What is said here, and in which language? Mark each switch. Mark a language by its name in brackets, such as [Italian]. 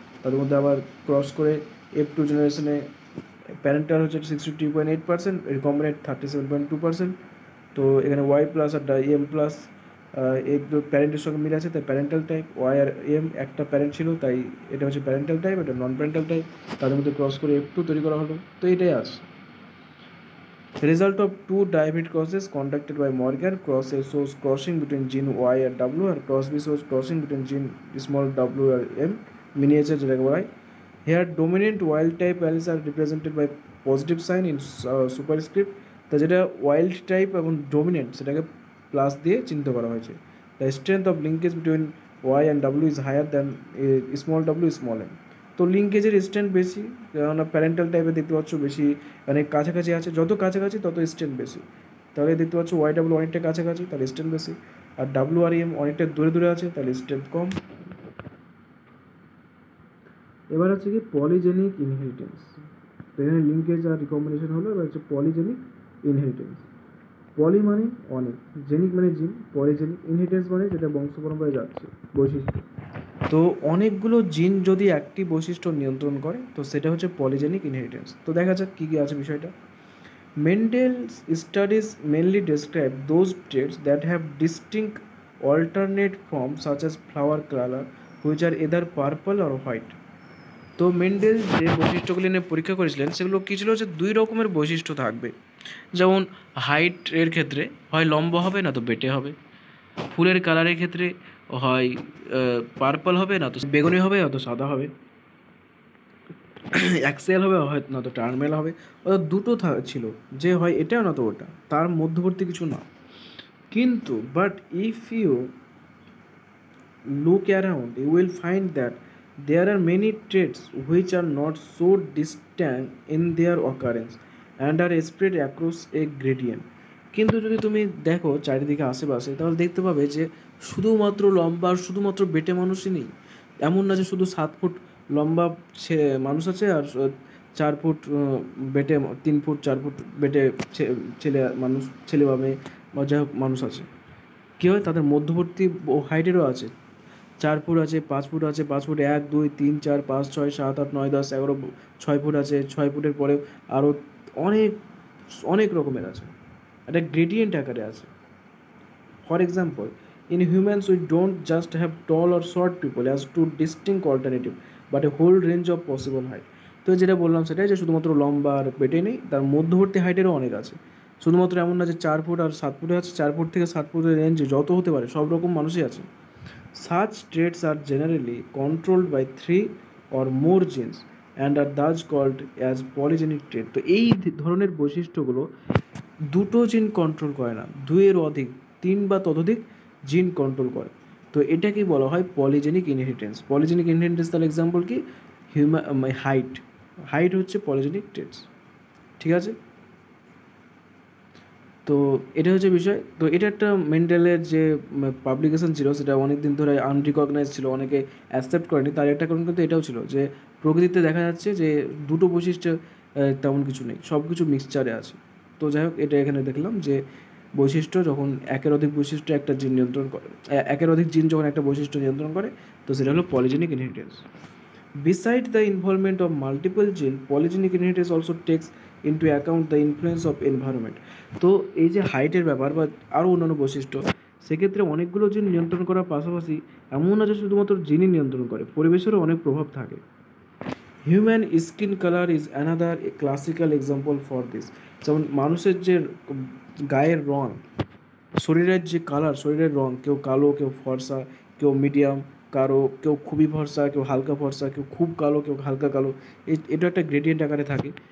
[Bangla] তার মধ্যে আবার ক্রস করে F2 জেনারেশনে প্যারেন্টাল হচ্ছে 62.8%, রিকম্বিনেট 37.2%। তো এখানে ওয়াই প্লাস আর এম প্লাস এই দুটো প্যারেন্টের সঙ্গে মিল আছে, তাই প্যারেন্টাল টাইপ। ওয়াই আর এম একটা প্যারেন্ট ছিল, তাই এটা হচ্ছে প্যারেন্টাল টাইপ, এটা নন প্যারেন্টাল টাইপ। তাদের মধ্যে ক্রস করে F2 তৈরি করা হলো। তো এটাই আছে [English] result of two diamide crosses conducted by Morgan. Cross A shows crossing between gene Y and W, and cross B shows crossing between gene small w and m, miniature [Bangla] যেটাকে বলা হয়। [English] Here dominant wild type alleles are represented by positive sign in superscript। [Bangla] তা যেটা wild type এবং dominant সেটাকে plus দিয়ে চিহ্নিত করা হয়েছে। [English] The strength of linkage between Y and W is higher than small w small m। [Bangla] তো লিঙ্কেজের strength বেশি, কেননা প্যারেন্টাল টাইপে দেখতে পাচ্ছ বেশি, মানে কাছাকাছি আছে, যত কাছাকাছি তত স্ট্রেন্থ বেশি। তাহলে দেখতে পাচ্ছ ওয়াইডাব্লিউ অনেকটা কাছাকাছি, তাহলে স্ট্রেন্থ বেশি, আর ডাব্লিউআরএম অনেকটা দূরে দূরে আছে, তাহলে স্ট্রেন্থ কম। এবার হচ্ছে কি পলিজেনিক ইনহেরিটেন্স। তো এখানে লিঙ্কেজ আর রিকম্বিনেশন হলো, এবার হচ্ছে পলিজেনিক ইনহেরিটেন্স। পলি মানে অনেক, জেনিক মানে জিন, পলিজেনিক, ইনহেরিটেন্স মানে যেটা বংশ পরম্পরায় যাচ্ছে, বৈশিষ্ট্য। তো অনেকগুলো জিন যদি একটি বৈশিষ্ট্য নিয়ন্ত্রণ করে তো সেটা হচ্ছে পলিজেনিক ইনহেরিটেন্স। তো দেখা যাক কী কী আছে বিষয়টা। Mendel's studies mainly describe those traits that have distinct alternate forms such as flower color which are either purple or white. তো মেন্ডেল যে বৈশিষ্ট্যগুলি নিয়ে পরীক্ষা করেছিলেন সেগুলো কী ছিল, যে দুই রকমের বৈশিষ্ট্য থাকবে। যেমন হাইট এর ক্ষেত্রে হয় লম্বা হবে না তো বেটে হবে, ফুলের কালারের ক্ষেত্রে হয় পার্পল হবে না তো বেগুনি হবে না তো সাদা হবে, অ্যাক্সেল হবে হয় না তো টার্মেল হবে, অর্থাৎ দুটো ছিল, যে হয় এটা না তো ওটা, তার মধ্যবর্তী কিছু না। কিন্তু [English] But if you look around you will find that there are many traits which are not so distinct in their occurrence and are spread across a gradient. [Bangla] কিন্তু যদি তুমি দেখো চারিদিকে আশেপাশে তাহলে দেখতে পাবে যে শুধুমাত্র লম্বা আর শুধুমাত্র বেটে মানুষই নেই। এমন না যে শুধু 7 ফুট লম্বা মানুষ আছে আর 4 ফুট বেটে, 3 ফুট 4 ফুট বেটে ছেলে মানুষ, ছেলে বা মেয়ে বা যাই হোক মানুষ আছে। কী হয় তাদের মধ্যবর্তী হাইটেরও আছে, 4 ফুট আছে, 5 ফুট আছে, 5 ফুট 1 2 3 4 5 6 7 8 9 10 11 6 ফুট আছে, 6 ফুটের পরেও আরও অনেক অনেক রকমের আছে, একটা গ্রেডিয়েন্ট আকারে আছে। [English] For example, in humans we don't just have tall or short people as two distinct alternative but a whole range of possible height. [Bangla] তো যেটা বললাম সেটাই, যে শুধুমাত্র লম্বা আর পেটে নেই, তার মধ্যবর্তী হাইটেরও অনেক আছে। শুধুমাত্র এমন না যে 4 ফুট আর 7 ফুটে আছে, 4 ফুট থেকে 7 ফুটের রেঞ্জে যত হতে পারে সব রকম মানুষই আছে। Such traits are generally controlled by 3 or more genes and are thus called as polygenic trait. তো এই ধরনের বৈশিষ্ট্যগুলো দুটো জিন কন্ট্রোল করে না, 2 এর অধিক, 3 বা ততোধিক জিন কন্ট্রোল করে। তো এটাকেই বলা হয় পলিজেনিক ইনহেরিটেন্স। পলিজেনিক ইনহেরিটেন্স তার এক্সাম্পল কি, হাইট, হাইট হচ্ছে পলিজেনিক ট্রেটস। ঠিক আছে, তো এটা হচ্ছে বিষয়। তো এটা একটা মেন্ডেলের যে পাবলিকেশন ছিল সেটা অনেক দিন ধরে আনরিকগনাইজ ছিল, অনেকে অ্যাকসেপ্ট করেনি। তার একটা কারণ কিন্তু এটাও ছিল যে প্রকৃতিতে দেখা যাচ্ছে যে দুটো বৈশিষ্ট্য তেমন কিছু নেই, সব কিছু মিক্সচারে আছে। তো যাই হোক, এটা এখানে দেখলাম যে বৈশিষ্ট্য যখন একের অধিক বৈশিষ্ট্য একটা জিন নিয়ন্ত্রণ করে, একের অধিক জিন যখন একটা বৈশিষ্ট্য নিয়ন্ত্রণ করে তো সেটা হলো polygenic inheritance. [English] Beside the involvement of multiple genes, polygenic inheritance also takes into account the influence of environment. [Bangla] তো এই যে হাইটের ব্যাপার বা আরও অন্যান্য বৈশিষ্ট্য, সেক্ষেত্রে অনেকগুলো জিন নিয়ন্ত্রণ করার পাশাপাশি এমন না যে শুধুমাত্র জিনই নিয়ন্ত্রণ করে, পরিবেশেরও অনেক প্রভাব থাকে। [English] Human skin colour is another classical example for this. [Bangla] যেমন মানুষের যে গায়ের রং, শরীরের যে কালার, শরীরের রং, কেউ কালো, কেউ ফর্সা, কেউ মিডিয়াম কালো, কেউ খুবই ফর্সা, কেউ হালকা ফর্সা, কেউ খুব কালো, কেউ হালকা কালো, এটা একটা গ্রেডিয়েন্ট আকারে থাকে।